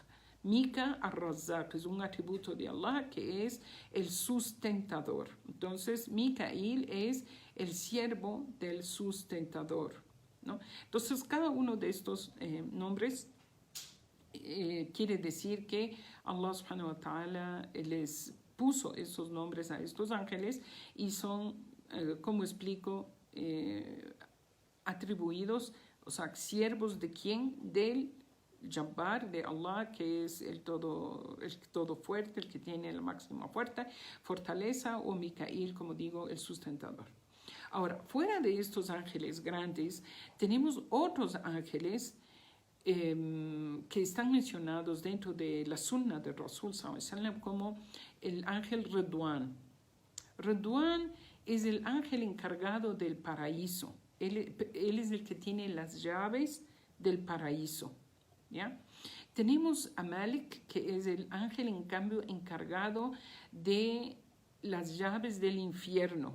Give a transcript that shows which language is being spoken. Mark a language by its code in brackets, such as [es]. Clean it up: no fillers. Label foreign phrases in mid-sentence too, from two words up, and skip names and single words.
[es] Mika Ar-Razzaq es un atributo de Allah que es el sustentador. Entonces, Mikail es el siervo del sustentador, ¿no? Entonces, cada uno de estos nombres quiere decir que Allah [ar] سبحانه وتعالى [es] les puso esos nombres a estos ángeles y son, como explico, atribuidos, o sea, siervos de quién, del Jabbar, de Allah, que es el todo fuerte, el que tiene la máxima fortaleza, o Mikail, como digo, el sustentador. Ahora, fuera de estos ángeles grandes, tenemos otros ángeles que están mencionados dentro de la sunna de Rasul [ar] صلى الله عليه وسلم [es] como el ángel Redwan. Redwan es el ángel encargado del paraíso. Él es el que tiene las llaves del paraíso, ¿ya? Tenemos a Malik, que es el ángel en cambio encargado de las llaves del infierno.